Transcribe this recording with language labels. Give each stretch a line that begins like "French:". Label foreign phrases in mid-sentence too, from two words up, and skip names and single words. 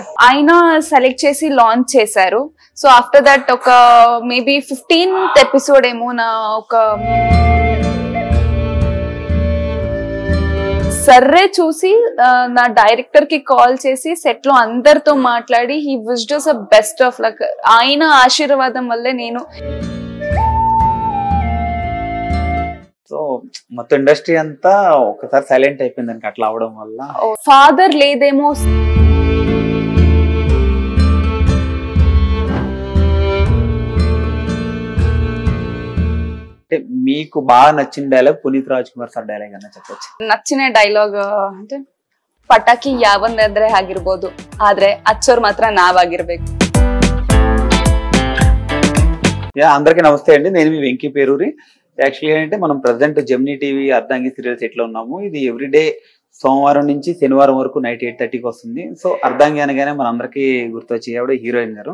Telugu: ఆయన సెలెక్ట్ చేసి లాంచ్ చేశారు.
English: so after that
Telugu: ఒక మేబీ 15th ఎపిసోడ్ ఏమో నా ఒక సర్రే చూసి నా డైరెక్టర్ కి కాల్ చేసి సెట్ లో అందరితో మాట్లాడి
English: he wished us a best of luck.
Telugu: ఆయన ఆశీర్వాదం వల్లే నేను సో మొత్తం ఇండస్ట్రీ అంతా ఒకసారి సైలెంట్ అయిపోయింది దానికి అట్లా అవడం వల్ల. ఫాదర్ లేదేమో అంటే మీకు బాగా నచ్చిన డైలాగ్ పునీత్ రాజ్ కుమార్ సార్ డైలాగ్ అన్న చెప్పొచ్చు.
Kannada: ನಚ್ಚಿನ ಡೈಲಾಗ್ అంటే ಪಟಾಕಿ ಯಾವಂದ್ರೆ ಆಗಿರ್ಬೋದು, ಆದ್ರೆ ಅಚ್ಚೋರ್ ಮಾತ್ರ ನಾವಾಗಿರ್ಬೇಕು.
Telugu: అందరికీ నమస్తే అండి, నేను మీ వెంకీ పేరూరి. యాక్చువల్లీ ఏంటంటే మనం ప్రజెంట్ జెమినీ టీవీ అర్ధాంగి సీరియల్స్ ఎట్లా ఉన్నాము, ఇది ఎవ్రీడే సోమవారం నుంచి శనివారం వరకు నైట్ 8:30కి వస్తుంది. సో అర్ధాంగి అనగానే మన అందరికీ గుర్తొచ్చి ఆవిడ హీరోయిన్ గారు.